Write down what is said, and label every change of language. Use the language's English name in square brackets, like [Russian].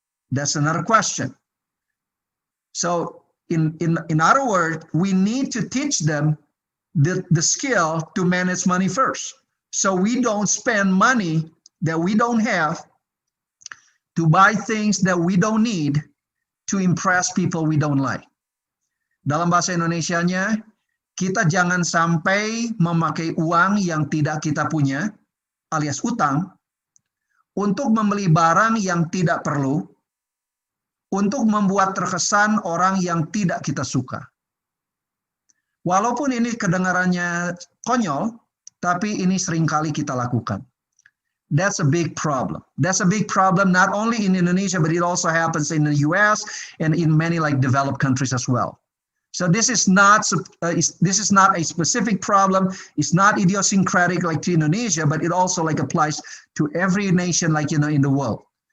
[English] That's another question. So in other words, we need to teach them the skill to manage money first. So we don't spend money that we don't have to buy things that we don't need to impress people we don't like. [Indonesian] Dalam bahasa Indonesianya, kita jangan sampai memakai uang yang tidak kita punya, alias utang, untuk membeli barang yang tidak perlu, untuk membuat terkesan orang yang tidak kita suka. Walaupun ini kedengarannya konyol, tapi ini seringkali kita lakukan. [English] That's a big problem. That's a big problem not only in Indonesia, but it also happens in the US and in many like developed countries as well. So this is not a specific problem. It's not idiosyncratic like to Indonesia, but it also like applies to every nation like in the world.